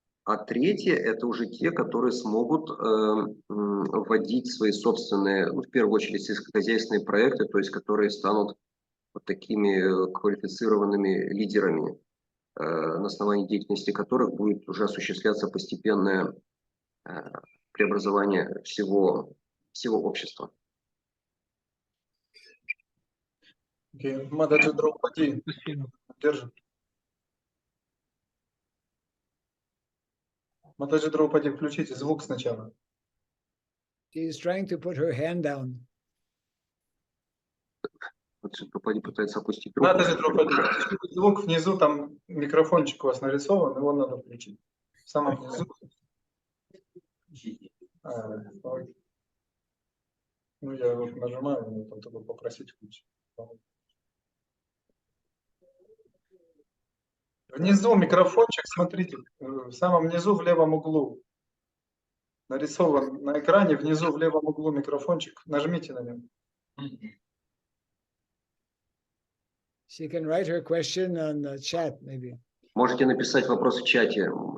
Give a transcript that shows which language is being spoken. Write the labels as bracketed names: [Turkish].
[Russian] А третье – это уже те, которые смогут вводить свои собственные, в первую очередь, сельскохозяйственные проекты, то есть которые станут вот такими квалифицированными лидерами, на основании деятельности которых будет уже осуществляться постепенное преобразование всего общества. Мададжи Драупади держит. Мададжи Драупади, включите звук сначала. [English] She is trying to put her hand down. [Russian] Мададжи Драупади пытается опустить руку. Мададжи Драупади, звук внизу, там микрофончик у вас нарисован, его надо включить. В самом низу. Ну, я вот нажимаю, мне там только попросить включить. Внизу микрофончик, смотрите, в самом низу в левом углу. нарисован на экране, внизу в левом углу микрофончик. Нажмите на него. [English] She can write her question on the chat, maybe. [Russian] Можете написать вопрос в чате.